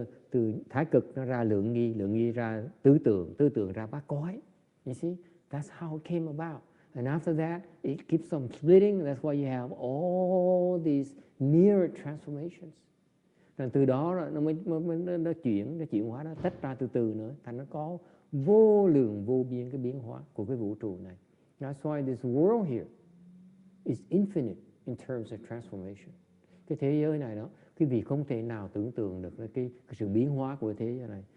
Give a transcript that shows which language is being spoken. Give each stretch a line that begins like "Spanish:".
Vietnamese: Từ thái cực nó ra lượng nghi ra tứ tượng ra bát quái.
English: You see, that's how it came about. And after that, it keeps on splitting. That's why you have all these mirror transformations.
Vietnamese: Rồi từ đó nó chuyển hóa, nó tách ra từ nữa, thành nó có vô lượng vô biên cái biến hóa của cái vũ trụ này.
English: That's why this world here is infinite in terms of transformation.
Vietnamese: Cái thế giới này đó, quý vị không thể nào tưởng tượng được cái sự biến hóa của thế giới này.